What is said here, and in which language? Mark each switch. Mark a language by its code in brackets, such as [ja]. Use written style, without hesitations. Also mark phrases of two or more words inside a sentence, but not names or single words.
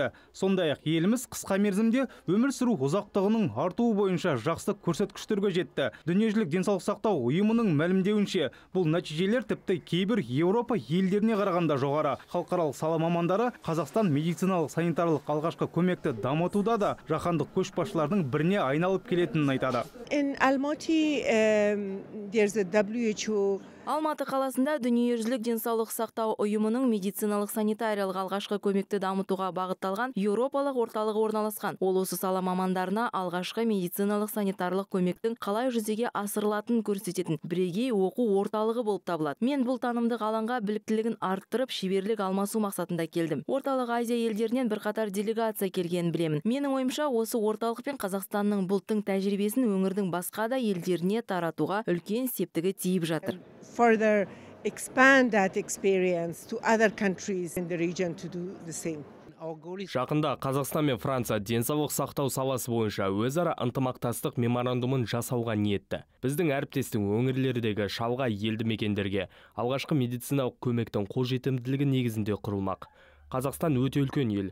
[kk] Сондай-ақ еліміз қысқа мерзімде өмір сүру ұзақтығының артуы бойынша жақсы көрсеткіштерге жетті. Дүниежүзілік денсаулық сақтау ұйымының мәлімдеуінше, бұл нәтижелер тіпті кейбір Еуропа елдеріне қарағанда жоғары. Халықаралық сала мамандары Қазақстан медициналық санитарлық алғашқы көмекті дамытуда да жаһандық көшбасшылардың біріне айналып келетінін айтады. [en] In Almaty, there's a WHO. [kk] Алматы қаласында дүниежүзілік денсаулық сақтау ұйымының медициналық санитариялық алғашқы көмекті дамытуға бағытталған еуропалық орталығы орналасқан. Ол осы сала мамандарына алғашқы медициналық санитарлық көмектің қалай жүзеге асырылатынын көрсететін бірегей оқу орталығы болып табылады. Мен бұл танымдық алаңға біліктілігін арттырып, шеберлік алмасу мақсатында келдім. Орталық Азия елдерінен бірқатар делегация келгенін білемін. Менің ойымша, осы орталық пен Қазақстанның бұл тың тәжірибесін өңірдің басқа да елдеріне таратуға үлкен септігі тиіп жатыр. [en] Further expand that experience to other countries in the region to do the same. [kk] Жақында Қазақстан мен Франция денсаулық сақтау саласы бойынша өзара ынтымақтастық меморандумын жасауға ниетті. Біздің әріптестің өңірлердегі шалғай елді мекендерге алғашқы медициналық көмектің қолжетімділігі негізінде құрылмақ. Қазақстан өте үлкен ел.